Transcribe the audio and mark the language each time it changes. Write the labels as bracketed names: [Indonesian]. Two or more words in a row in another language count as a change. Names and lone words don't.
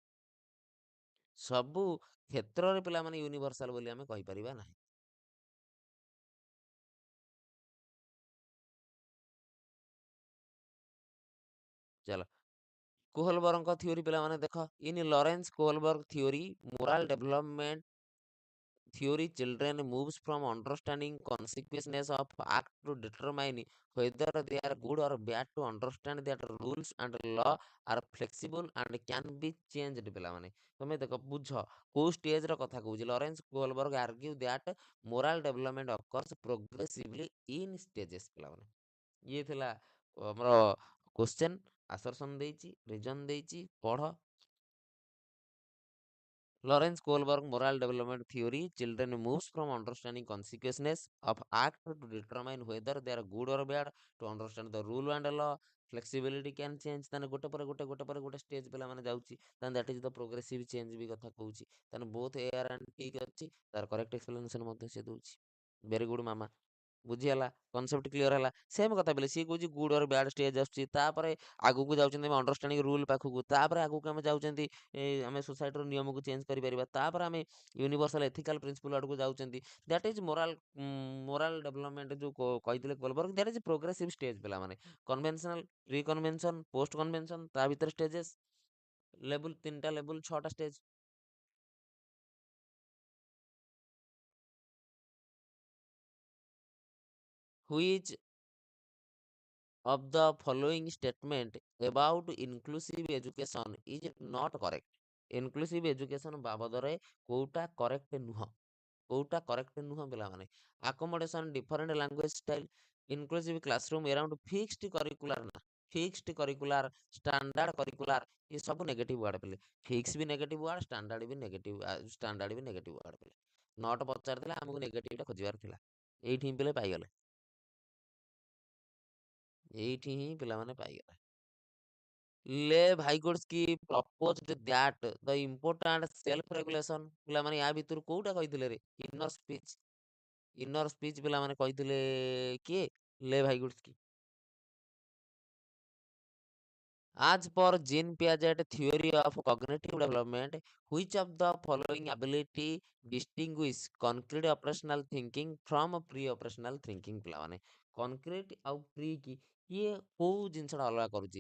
[Odia] ସବୁ କ୍ଷେତ୍ରରେ ପିଲାମାନେ ୟୁନିଭର୍ସାଲ ବୋଲି ଆମେ କହିପାରିବା ନାହିଁ। ଚାଲ କୋହଲବର୍ଗଙ୍କ ଥିଓରି ପିଲାମାନେ ଦେଖ, [English] in Lawrence Kohlberg theory moral development theory, children moves from understanding consequences of act to determine whether they are good or bad, to understand that rules and law are flexible and can be changed। [Odia] ପିଲାମାନେ ତମେ ଦେଖ ବୁଝ କୋଉ ଷ୍ଟେଜ ର କଥା କହୁଛି। [English] ଲରେନ୍ସ କୋହଲବର୍ଗ argue that moral development occurs progressively in stages। [Odia] ପିଲାମାନେ ଇଏ ଥିଲା ଆମର କ୍ୱେଶ୍ଚେନ୍, ଆସରସନ୍ ଦେଇଛି, ରିଜନ ଦେଇଛି, ପଢ଼। [English] Lawrence Kohlberg moral development theory, children moves from understanding consequences of act to determine whether they are good or bad, to understand the rule and law, flexibility can change। [Odia] ତାନେ ଗୋଟେ stage ପିଲା ମାନେ ଯାଉଛି, [English] then that is the progressive change [Odia] ବି କଥା କହୁଛି। ତାନେ [English] both A and [Odia] ଠିକ୍ ଅଛି, ତାର [English] correct explanation [Odia] ମଧ୍ୟ ସେ ଦଉଛି। [English] very good [Odia] ମାମା, ବୁଝିହେଲା, [English] concept clear [Odia] ହେଲା। ସେମ୍ କଥା ବୋଲେ ସିଏ କହୁଛି [English] good or bad stage [Odia] ଆସୁଛି, ତାପରେ ଆଗକୁ ଯାଉଛନ୍ତି ଆମେ [English] understanding rule [Odia] ପାଖକୁ, ତାପରେ ଆଗକୁ ଆମେ ଯାଉଛନ୍ତି ଆମେ ସୋସାଇଟିର ନିୟମକୁ ଚେଞ୍ଜ କରିପାରିବା, ତାପରେ ଆମେ [English] universal ethical principle [Odia] ଆଡ଼କୁ ଯାଉଛନ୍ତି। [English] that is moral development [Odia] ଯେଉଁ କହିଥିଲେ [English] କୋଲବର୍ଗ, that is progressive stage ପିଲାମାନେ। conventional, pre convention, post convention, [Odia] ତା ଭିତରେ [English] stages, level 3ଟା level 6ଟା stage। Which of the following statement about inclusive education is not correct? inclusive education [Odia] ବାବଦରେ କୋଉଟା କରେକ୍ଟ ନୁହଁ, କୋଉଟା କରେକ୍ଟ ନୁହଁ ପିଲାମାନେ? [English] accommodation different language style, inclusive classroom around fixed curricular, ନା fixed curricular, standard curricular, [Odia] ଏ ସବୁ [English] negative word ପିଲେ। fix ବି negative word, standard ବି negative word ପିଲେ। [Odia] ନଟ୍ ପଚାରିଥିଲେ ଆମକୁ ନେଗେଟିଭଟା ଖୋଜିବାର ଥିଲା, ଏଇଠି ହିଁ ପିଲେ ପାଇଗଲେ, ଏଇଠି ହିଁ ପିଲାମାନେ ପାଇଗଲେ। [English] ଭାଇଗୋଡସ୍କି proposed that the important self regulation, [Odia] ପିଲାମାନେ ୟା ଭିତରୁ କୋଉଟା କହିଥିଲେ ରେ? [English] inner speech. inner speech [Odia] ପିଲାମାନେ କହିଥିଲେ କିଏ? ଭାଇଗୋଡସ୍କି। [English] As per Jean Piaget theory of cognitive development, which of the following ability distinguish concrete operational thinking from pre-operational thinking? [Odia] ପିଲାମାନେ concrete ଆଉ pre କି ଇଏ କୋଉ ଜିନିଷଟା ଅଲଗା କରୁଛି?